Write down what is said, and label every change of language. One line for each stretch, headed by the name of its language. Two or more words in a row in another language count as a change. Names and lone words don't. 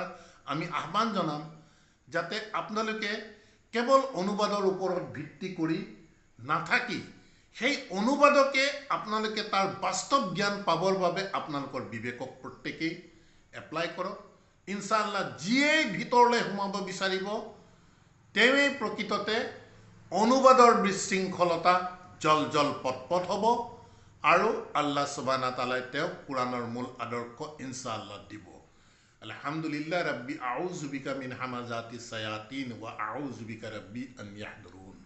Assamese: আমি আহ্বান জনাম যাতে আপোনালোকে কেৱল অনুবাদৰ ওপৰত ভিত্তি কৰি নাথাকি সেই অনুবাদকে আপোনালোকে তাৰ বাস্তৱ জ্ঞান পাবৰ বাবে আপোনালোকৰ বিবেকক প্ৰত্যেকেই এপ্লাই কৰক।
Arabic: إن شاء الله
Assamese: যিয়েই ভিতৰলৈ সোমাব বিচাৰিব তেৱেই প্ৰকৃততে অনুবাদৰ বিশৃংখলতা জল পটপট হ'ব আৰু
Arabic: الله سبحانه وتعالى
Assamese: তেওঁক কোৰাণৰ মূল আদৰ্শ
Arabic: إن شاء الله
Assamese: দিব।
Arabic: الحمد لله رب أعوذ بك من همزات الشياطين وأعوذ بك رب أن يحضرون.